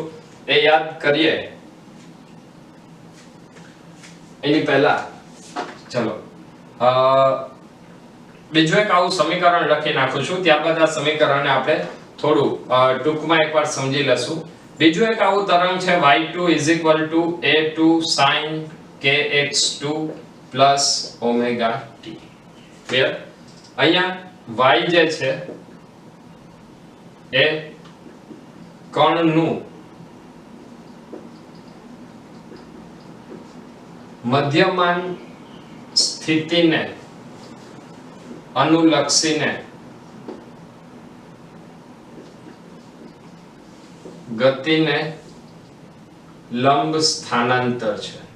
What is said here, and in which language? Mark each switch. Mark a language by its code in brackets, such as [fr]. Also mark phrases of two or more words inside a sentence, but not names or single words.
[gu] એ યાદ કરીએ એની પહેલા ચલો બીજું એક આવું સમીકરણ લખી નાખું છું. ત્યારબાદ આ સમીકરણને આપણે થોડું ટૂંકમાં એકવાર સમજી લેશું. બીજું એક આવું તરંગ છે y2 a2 sin kx2 plus ωt. ક્લિયર? અહીંયા y જે છે એ કણનું મધ્યમાન સ્થિતિને અનુલક્ષીને ગતિને લંબ સ્થાનાંતર છે.